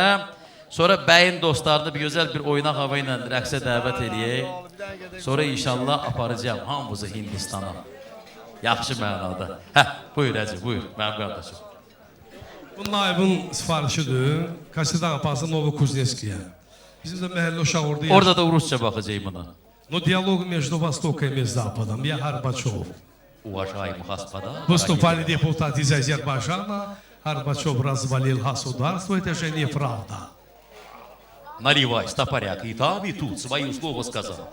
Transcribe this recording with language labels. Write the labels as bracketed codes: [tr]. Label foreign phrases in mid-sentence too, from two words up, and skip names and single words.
[az] Sonra bəyin dostlarını bir gözəl bir oynaq hava ilə rəqsə dəvət eləyək. Sonra inşallah aparacağım hamımızı Hindistana. Yaxşı mənada. Buyur Həcə, buyur mənim qardaşım. Bu naibin sifarişidir. Kaçırdan aparsın Novokuznetskiyə. [tr] Bizim de mahalle uşağı orada yaşıyor. Orada da Rusça bakacağım buna. [ru] Но диалог между Востоком и Западом. Я Горбачев. Уважаемый господа. Выступали депутаты из Азербайджана. Горбачев развалил государство. Это же неправда. Наливай, стопоряк, и там, и тут свое слово сказал.